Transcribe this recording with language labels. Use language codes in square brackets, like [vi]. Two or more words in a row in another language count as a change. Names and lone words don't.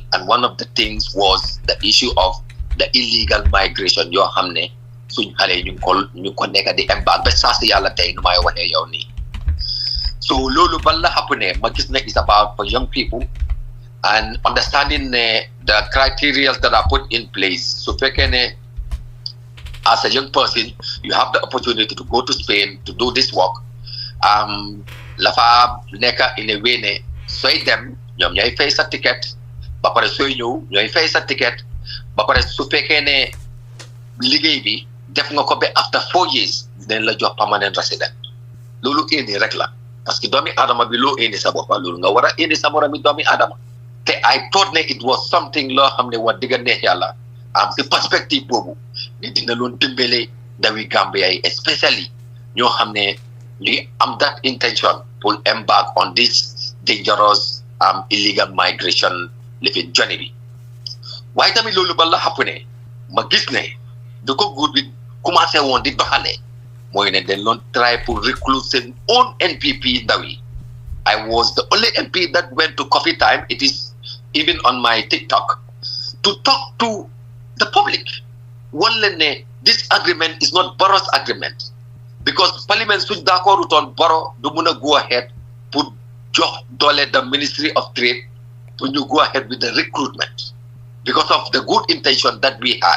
[en] And one of the things was the issue of the illegal migration [wo] yoo xam ne suñ xale ñu ko nekk di embark ba saa si yàlla tey nu may waxee yow nii. [en] So [wo] loolu ban la [en] happen [wo] ma gis ne [en] is about for young people and understanding the criteria that are put in place. So [wo] fekkee ne [en] as a young person you have the opportunity to go to Spain to do this work, [wo] la fa nekk [en] in a way [wo] ne sooy dem ñoom ñooy fay sa ticket ba pare sooy ñëw ñooy fay sa ticket ba pare su fekkee ne liggéey bi def nga ko ba [en] after 4 years [wo] dañ la jox [en] permanent resident. [wo] Loolu indi rek la [fr] parce que [wo] doomi adama bi loo indi sa boppa loolu nga war a indi sa moromi doomi adama. Te [en] I thought [wo] ne [en] it was something [wo] loo xam ne wax dëgg neex yàlla am si perspective boobu ni dina loon dimbale ndawi Gambia yi especially ñoo xam ne ñu ngi am [en] that intention [wo] pour [en] embark on this dangerous illegal migration [wo] lifin journey bi. Waaye tamit loolu ba la xappune ma gis ne da ko góor bi commencé woon di doxalee mooy ne dañ loon try pour recruit seen own NPP ndaw yi. [en] I was the only MP that went to coffee time, it is even on my TikTok, to talk to the public. This agreement is not Barrow's agreement because Parliament should d'accord on Barrow [wo] do muna [en] go ahead put the Ministry of Trade to go ahead with the recruitment because of the good intention that we had.